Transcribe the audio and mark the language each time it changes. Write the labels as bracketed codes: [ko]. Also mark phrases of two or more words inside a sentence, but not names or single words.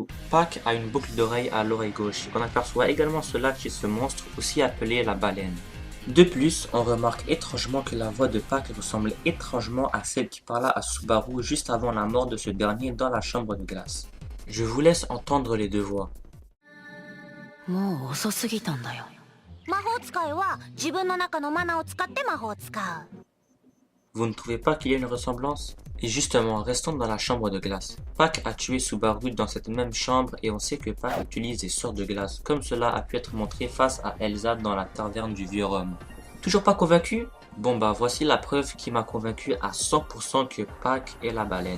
[fr] Pac a une boucle d'oreille à l'oreille gauche, on aperçoit également cela chez ce monstre, aussi appelé la baleine. De plus, on remarque étrangement que la voix de Pac ressemble étrangement à celle qui parla à Subaru juste avant la mort de ce dernier dans la chambre de glace. Je vous laisse entendre les deux voix. [ja] もう遅すぎたんだよ。魔法使いは自分の中のマナを使って魔法を使う。 [fr] Vous ne trouvez pas qu'il y a une ressemblance? Et justement, restons dans la chambre de glace. Pac a tué Subaru dans cette même chambre et on sait que Pac utilise des sorts de glace, comme cela a pu être montré face à Elsa dans la taverne du vieux Rome. Toujours pas convaincu? Bon bah voici la preuve qui m'a convaincu à 100% que Pac est la baleine.